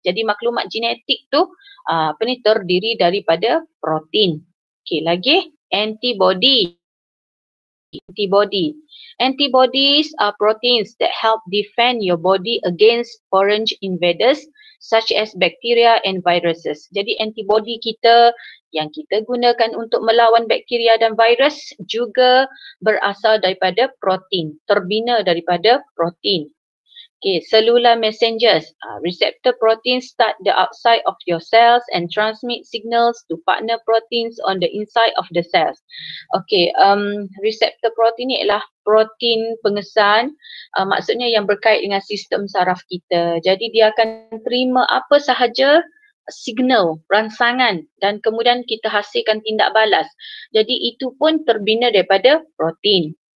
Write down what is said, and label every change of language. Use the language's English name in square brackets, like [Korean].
[Malay] Jadi maklumat genetik tu terdiri daripada protein. Okey, lagi antibody. [English] Antibodies are proteins that help defend your body against foreign invaders such as bacteria and viruses. [Malay] Jadi antibody kita yang kita gunakan untuk melawan bakteria dan virus juga berasal daripada protein, terbina daripada protein. [English] Okay, cellular messengers. Receptor proteins start the outside of your cells and transmit signals to partner proteins on the inside of the cells. [Malay] Okay, receptor protein ni ialah protein pengesan, maksudnya yang berkait dengan sistem saraf kita. Jadi dia akan terima apa sahaja signal, rangsangan dan kemudian kita hasilkan tindak balas. Jadi itu pun terbina daripada protein.